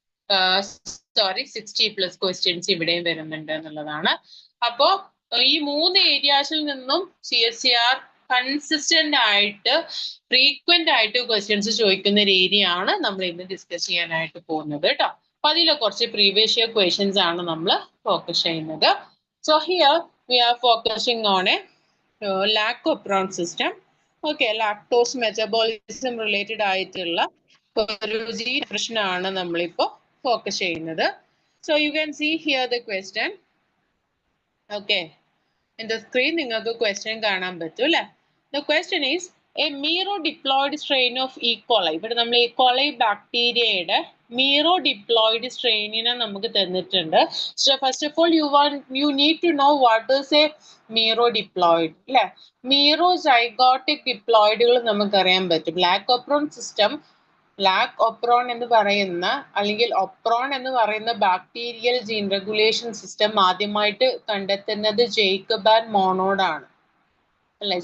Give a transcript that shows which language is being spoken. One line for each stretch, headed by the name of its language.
Malayalam: 60+ questions ഇവിടെയും വരുന്നുണ്ട് എന്നുള്ളതാണ്. അപ്പോ ഈ മൂന്ന് ഏരിയാസിൽ നിന്നും CSER കൺസിസ്റ്റന്റ് ആയിട്ട് ഫ്രീക്വന്റ് ആയിട്ട് ക്വസ്റ്റ്യൻസ് ചോദിക്കുന്ന ഒരു ഏരിയ ആണ് നമ്മൾ ഇന്ന് ഡിസ്കസ് ചെയ്യാനായിട്ട് പോകുന്നത് കേട്ടോ. അപ്പൊ അതിലെ കുറച്ച് പ്രീവിയസ് ഇയർ ക്വസ്റ്റ്യൻസ് ആണ് നമ്മൾ ഫോക്കസ് ചെയ്യുന്നത്.
English: So here we are focusing on a lactopron system. Okay, lactose metabolism related
Malayalam: ആയിട്ടുള്ള ഒരു ജീൻ പ്രശ്നമാണ് നമ്മളിപ്പോ ഫോക്കസ് ചെയ്യുന്നത്.
English: So you can see here the question. Okay, in the screen
Malayalam: നിങ്ങൾക്ക് question കാണാൻ പറ്റും അല്ലേ?
English: The question is a mero-diploid strain of E.
Malayalam: coli. ഇവിടെ നമ്മൾ E. coli ബാക്ടീരിയയുടെ mero-diploid strain-നെ നമുക്ക് തന്നിട്ടുണ്ട്.
English: So first of all you need to know what is a mero-diploid അല്ലേ?
Malayalam: Mero-zygotic diploidകൾ നമുക്കറിയാൻ പറ്റും. ലാക്ടോപ്രോൺ സിസ്റ്റം, ലാക് ഒപ്രോൺ എന്ന് പറയുന്ന അല്ലെങ്കിൽ ഒപ്രോൺ എന്ന് പറയുന്ന ബാക്ടീരിയൽ ജീൻ റെഗുലേഷൻ സിസ്റ്റം ആദ്യമായിട്ട് കണ്ടെത്തുന്നത് ജേക്കബ് ആൻഡ് മോണോഡ് ആണ് അല്ലെ?